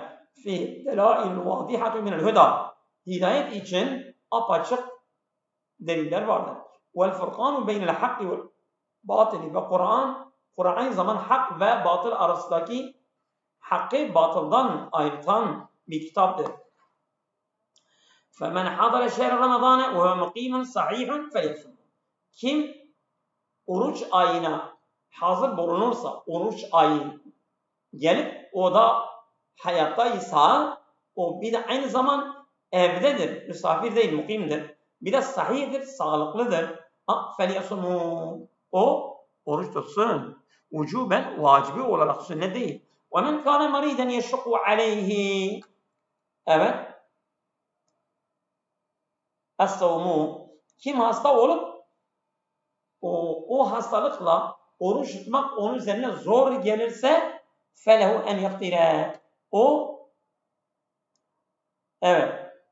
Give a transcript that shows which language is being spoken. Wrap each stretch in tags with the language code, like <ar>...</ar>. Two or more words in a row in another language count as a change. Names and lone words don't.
<ar>في دلائل واضحة من الهدى.</ar> <tr>Hidayet için apaçık deliller vardır.</tr> <ar>والفرقان بين الحق والباطل.</ar> <tr>Ve Kur'an aynı zaman hak ve batıl arasındaki hakkı batıldan ayırtan bir kitaptır.</tr> <ar>فَمَنْ حَضَرَ شَهْرَ رَمَضَانَ وَهُوَ مُقِيمٌ صَحِيحٌ فَلْيَصُمْ.</ar> <tr>Kim oruç ayına hazır bulunursa, oruç ayı gelip o da hayattaysa, o bir de aynı zaman evdedir, misafir değil, mukimdir. Bir de sahihdir, sağlıklıdır. فَلْيَصُمُ. O oruç tutsun. Ucuben, vacibi olarak, sünnet değil.</tr> <ar>وَمَنْ كَانَ مَرِيدًا يَشُقُّ عَلَيْهِ Evet. الصوم.</ar> <tr>Kim hasta olup o hastalıkla oruç tutmak onun üzerine zor gelirse</tr> <ar>فله أن يفطر.</ar> <tr>O evet.</tr>